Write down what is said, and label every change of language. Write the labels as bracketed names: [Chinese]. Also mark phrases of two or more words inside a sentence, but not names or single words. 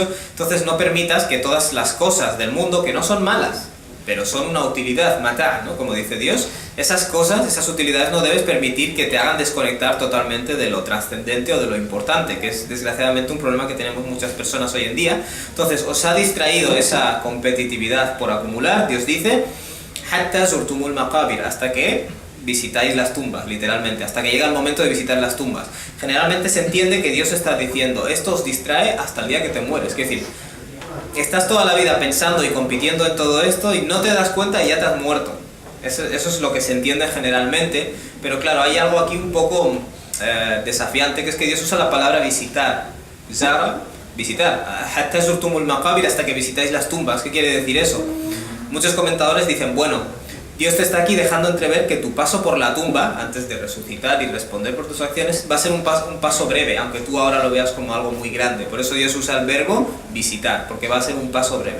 [Spanish] Entonces, no permitas que todas las cosas del mundo, que no son malas, pero son una utilidad, matar, ¿no? Como dice Dios, esas cosas, esas utilidades no debes permitir que te hagan desconectar totalmente de lo trascendente o de lo importante, que es desgraciadamente un problema que tenemos muchas personas hoy en día. Entonces, os ha distraído esa competitividad por acumular, Dios dice, [Arabic] حتى زرتم المقابر, [Spanish] hasta que visitáis las tumbas, literalmente, hasta que llega el momento de visitar las tumbas. Generalmente se entiende que Dios está diciendo, esto os distrae hasta el día que te mueres, es decir, estás toda la vida pensando y compitiendo en todo esto y no te das cuenta y ya te has muerto. Eso es lo que se entiende generalmente, pero claro, hay algo aquí un poco desafiante, que es que Dios usa la palabra visitar. Zara, visitar. [Arabic] حتى زرتم المقابر, [Spanish] hasta que visitáis las tumbas. ¿Qué quiere decir eso? Muchos comentadores dicen, bueno, Dios te está aquí dejando entrever que tu paso por la tumba, antes de resucitar y responder por tus acciones, va a ser un paso breve, aunque tú ahora lo veas como algo muy grande. Por eso Dios usa el verbo visitar, porque va a ser un paso breve.